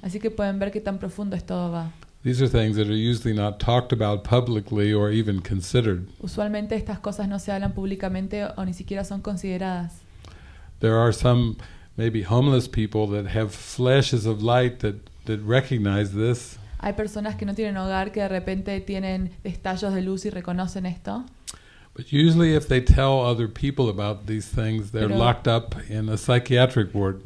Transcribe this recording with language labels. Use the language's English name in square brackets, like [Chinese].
[Spanish] Así que pueden ver qué tan profundo esto va. [English] These are things that are usually not talked about publicly or even considered. [Spanish] Usualmente estas cosas no se hablan públicamente o ni siquiera son consideradas. [English] There are some maybe homeless people that have flashes of light that recognize this. [Spanish] Hay personas que no tienen hogar que de repente tienen destellos de luz y reconocen esto. [English] But usually if they tell other people about these things, they're [Spanish] Pero- [English] locked up in a psychiatric ward.